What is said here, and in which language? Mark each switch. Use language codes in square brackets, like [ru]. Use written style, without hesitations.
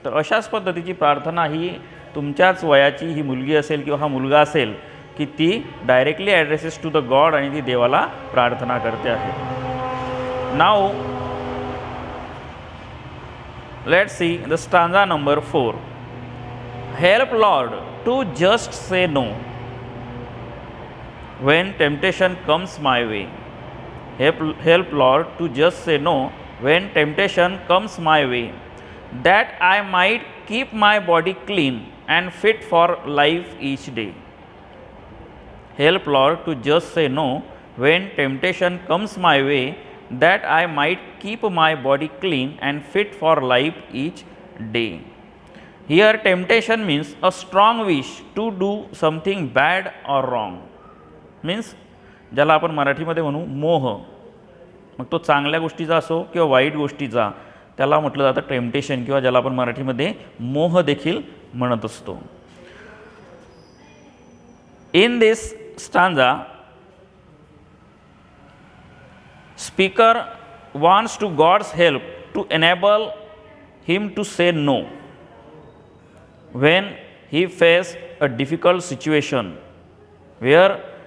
[mr] तर अशाच पद्धतीची प्रार्थना ही तुमच्याच वयाची ही मुलगी असेल किंवा हा मुलगा असेल की ती [en] directly addresses to the god [mr] आणि ती देवाला प्रार्थना करते आहे. [en] Now let's see the stanza number 4. Help lord to just say no when temptation comes my way. Help Lord to just say no when temptation comes my way, that I might keep my body clean and fit for life each day. Help Lord to just say no when temptation comes my way, that I might keep my body clean and fit for life each day. Here temptation means a strong wish to do something bad or wrong. [mr] Means ज्याला आपण मराठीमध्ये म्हणू मोह, मग तो चांगल्या गोष्टीचा असो किंवा वाईट गोष्टीचा, त्याला म्हटलं जातं टेम्पटेशन किंवा ज्याला आपण मराठीमध्ये मोह देखील म्हणत असतो. [en] in this stanza speaker wants to God's help to enable him to say no when he faces a difficult situation where